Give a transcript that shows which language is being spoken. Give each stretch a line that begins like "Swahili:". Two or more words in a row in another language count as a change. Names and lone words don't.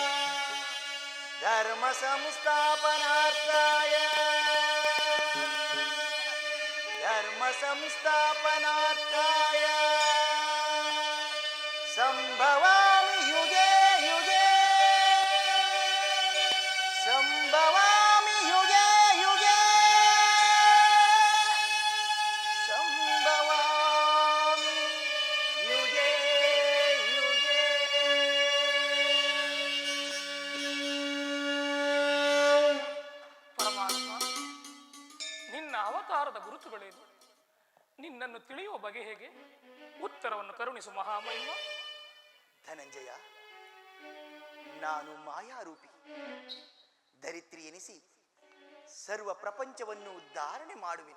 Sanskrit: ಧರ್ಮ ಸಂಸ್ಥಾಪನಾರ್ಥಾಯ ಧರ್ಮ ಸಂಸ್ಥಾಪನಾರ್ಥಾಯ ಸಂಭವಾಮಿ ಯುಗೇ ಯುಗೇ. ಸಂಭವಾಮಿ ಯುಗೇ ಯುಗೇ. ಸಂಭವಾಮಿ ಯುಗೇ ಯುಗೇ.
Kannada: ಪರಮಾತ್ಮ, ನಿನ್ನ ಅವತಾರದ ಗುರುತುಗಳೇನು? ನಿನ್ನನ್ನು ತಿಳಿಯುವ ಬಗೆ ಹೇಗೆ? ಉತ್ತರವನ್ನು ಕರುಣಿಸು ಮಹಾಮಹಿಮ. ಧನಂಜಯ, ನಾನು ಮಾಯಾರೂಪಿ ಧರಿತ್ರಿ ಎನಿಸಿ ಸರ್ವ ಪ್ರಪಂಚವನ್ನು ಧಾರಣೆ ಮಾಡುವೆನು.